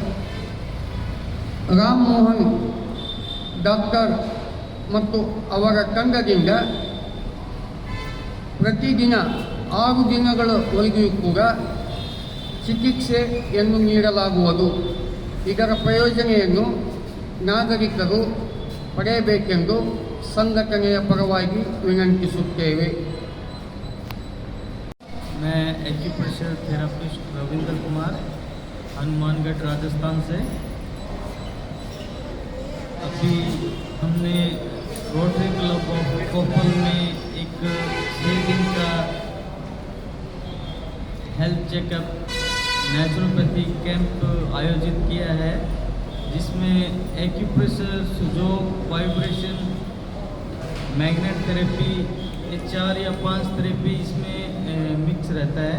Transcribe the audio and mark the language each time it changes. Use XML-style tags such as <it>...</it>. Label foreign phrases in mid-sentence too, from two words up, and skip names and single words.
<kn>ರಾಮ್ ಮೋಹನ್ ಡಾಕ್ಟರ್ ಮತ್ತು ಅವರ ತಂಡದಿಂದ ಪ್ರತಿದಿನ 6 ದಿನಗಳವರೆಗೂ ಕೂಡ ಚಿಕಿತ್ಸೆಯನ್ನು ನೀಡಲಾಗುವುದು. ಇದರ ಪ್ರಯೋಜನೆಯನ್ನು ನಾಗರಿಕರು ಪಡೆಯಬೇಕೆಂದು ಸಂಘಟನೆಯ ಪರವಾಗಿ ವಿನಂತಿಸುತ್ತೇವೆ.</kn> <hi>मैं</hi> <en>acupressure therapist</en> <hi>रविंद्र कुमार हनुमानगढ़ राजस्थान से। अभी हमने रोटरी क्लब ऑफ कोपल में एक 6 दिन का</hi> <en>health checkup naturopathy camp</en> <hi>आयोजित किया है, जिसमें एक्यूप्रेशर, सुजोग, वाइब्रेशन,</hi> <en>magnet therapy,</en> <hi>ये 4 या 5 थेरेपी इसमें मिक्स रहता है।</hi>